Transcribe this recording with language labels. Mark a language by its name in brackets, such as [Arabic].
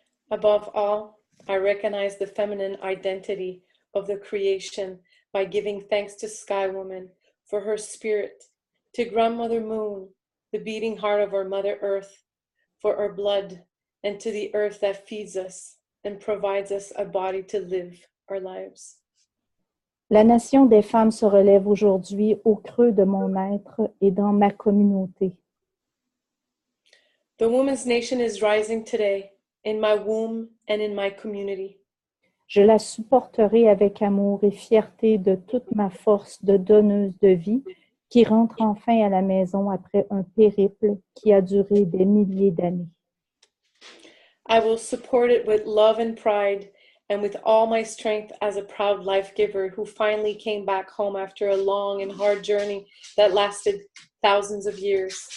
[English] Above all, I recognize the feminine identity of the creation by giving thanks to Sky Woman for her spirit, to Grandmother Moon, the beating heart of our Mother Earth, for our blood, and to the earth that feeds us and provides us a body to live our lives. [French] La nation des femmes se relève aujourd'hui au creux de mon être et dans ma communauté. [English] The woman's nation is rising today in my womb and in my community. [French] Je la supporterai avec amour et fierté de toute ma force de donneuse de vie qui rentre enfin à la maison après un périple qui a duré des milliers d'années. [English] I will support it with love and pride and with all my strength as a proud life giver who finally came back home after a long and hard journey that lasted thousands of years.